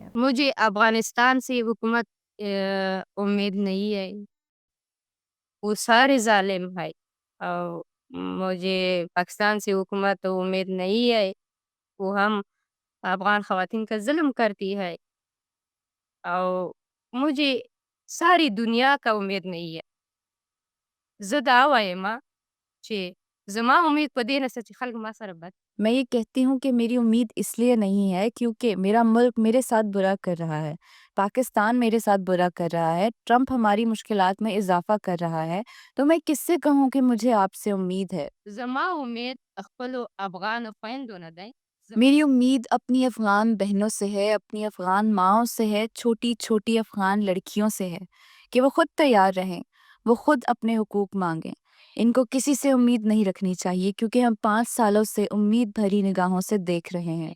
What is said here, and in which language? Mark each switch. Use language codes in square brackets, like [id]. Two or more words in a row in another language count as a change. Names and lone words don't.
[ur] مجھے افغانستان سے حکومت امید نہیں ہے، وہ سارے ظالم ہے، اور مجھے پاکستان سے حکومت امید نہیں ہے، وہ ہم افغان خواتین کا ظلم کرتی ہے، اور مجھے ساری دنیا کا امید نہیں ہے۔ [ps] زه دا وایم چې زما امید په دې نسته چې خلک ما سره بد [ur] میں یہ کہتی ہوں کہ میری امید اس لیے نہیں ہے کیونکہ میرا ملک میرے ساتھ برا کر رہا ہے، پاکستان میرے ساتھ برا کر رہا ہے، ٹرمپ ہماری مشکلات میں اضافہ کر رہا ہے، تو میں کس سے کہوں کہ مجھے آپ سے امید ہے؟ [ps] زما امید خپلو افغان خویندو نه دی، [ur] میری امید اپنی افغان بہنوں سے ہے، اپنی افغان ماؤں سے ہے، چھوٹی چھوٹی افغان لڑکیوں سے ہے کہ وہ خود تیار رہیں، وہ خود اپنے حقوق مانگیں۔ ان کو کسی سے امید نہیں رکھنی چاہیے کیونکہ ہم 5 سالوں سے امید بھری نگاہوں سے دیکھ رہے ہیں۔